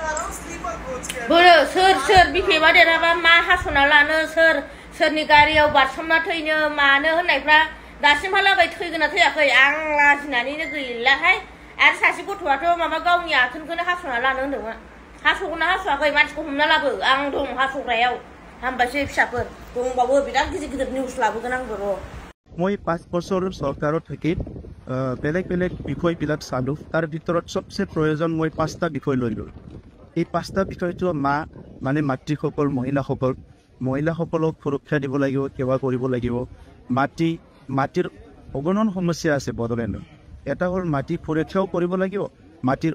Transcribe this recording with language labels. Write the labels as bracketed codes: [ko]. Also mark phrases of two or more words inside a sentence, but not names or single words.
[brx] बोरो सोर BPF आ देरहाबा मा हास'ना लानो सोरनि गारियाव बारसोमना थैनो मानो होननायफ्रा दासिमहालागै थैगोना थैयाखै आं लाजिनानैनो गैलाहाय आरो सासे गथ'आथ' माबा गावनि आथोनखौनो हास'ना लानो होन्दोंमोन हास'गोना हास'आखै मानसिखौ हमना लाबो आं दं हास'ग्रायाव हामबायसै फिसाफोर दंबावो बिराद गिदिर निउस लाबोगोन आंबो र' [as] মই 5 বছৰ চৰকাৰত থাকি বেলেগ বেলেগ বিষয়বিলাক চালোঁ তাৰ ভিতৰত সবচে প্ৰয়োজন মই 5টা বিষয় লৈলোঁ এই 5টা বিষয়টো মানে মাতৃসকল মহিলাসকলক সুৰক্ষা দিব লাগিব সেৱা কৰিব লাগিব মাটিৰ অগণন সমস্যা আছে বড়োলেণ্ডত এটা হ'ল মাটি সুৰক্ষাও কৰিব লাগিব মাটিৰ